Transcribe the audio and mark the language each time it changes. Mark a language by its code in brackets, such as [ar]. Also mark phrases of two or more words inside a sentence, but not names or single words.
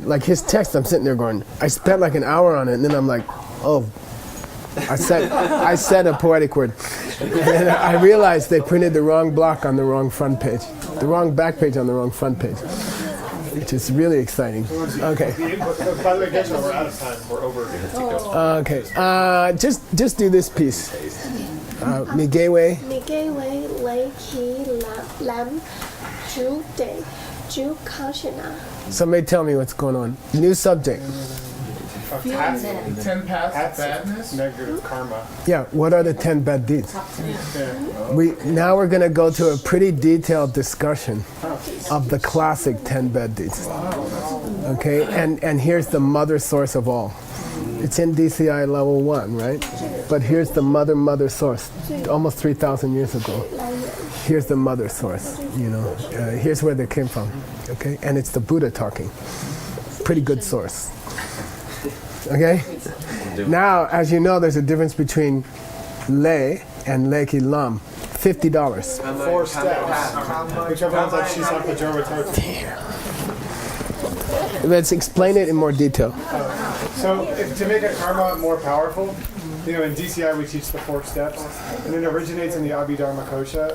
[en] Like his text, I'm sitting there going, I spent like an hour on it, and then I'm like, oh, I said a poetic word. And then I realized they printed the wrong block on the wrong front page. The wrong back page on the wrong front page. Which is really exciting. Okay. By the way, guys, we're out of time. We're over. Okay. Just do this piece. Migewe. [bo] Migewe lei ki lam ju de ju kashina. [en] Somebody tell me what's going on. New subject. 10 paths of badness? Negative karma. Yeah, what are the 10 bad deeds? Now we're going to go to a pretty detailed discussion of the classic 10 bad deeds. Okay, and here's the mother source of all. It's in DCI level 1, right? But here's the mother source, almost 3,000 years ago. Here's the mother source, here's where they came from, okay? And it's the Buddha talking. Pretty good source. Okay? Now, as you know, there's a difference between lei and [bo] lei ki lam. [en] $50. 4 steps. Whichever one's like Shisaka Jowa Tartu. Let's explain it in more detail. So, to make a karma more powerful, in DCI we teach the 4 steps, and it originates in the Abhidharma Kosha.